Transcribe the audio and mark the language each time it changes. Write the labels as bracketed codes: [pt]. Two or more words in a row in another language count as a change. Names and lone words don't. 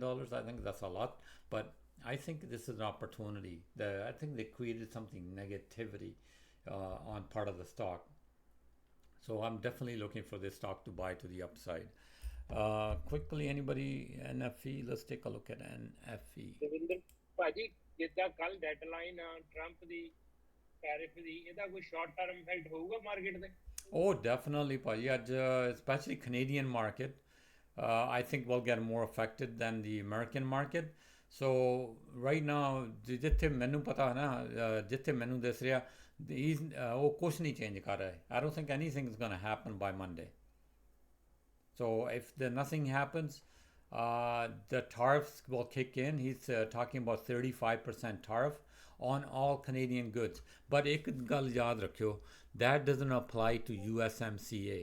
[en] I think that's a lot. But I think this is an opportunity. I think they created something negativity on part of the stock. So I'm definitely looking for this stock to buy to the upside. Quickly, anybody, NFE? Let's take a look at NFE. [pa] Devinder Paji, ਜਿੱਦਾਂ ਕੱਲ ਡੈਡਲਾਈਨ ਟਰੰਪ ਦੀ ਟੈਰਿਫ ਦੀ ਇਹਦਾ ਕੋਈ [en] short term effect [pa] ਹੋਊਗਾ ਮਾਰਕੀਟ ਤੇ? [en] Oh, definitely, Paji. Especially Canadian market, I think will get more affected than the American market. So right now, [pa] ਜਿੱਥੇ ਮੈਨੂੰ ਪਤਾ ਹੈ ਨਾ, ਜਿੱਥੇ ਮੈਨੂੰ ਦਿਸ ਰਿਹਾ, ਉਹ ਕੁਛ ਨਹੀਂ change ਕਰ ਰਿਹਾ. [en] I don't think anything is going to happen by Monday. So if nothing happens, the tariffs will kick in. He's talking about 35% tariff on all Canadian goods. But [pa] ਇੱਕ ਗੱਲ ਯਾਦ ਰੱਖਿਓ, [en] that doesn't apply to USMCA.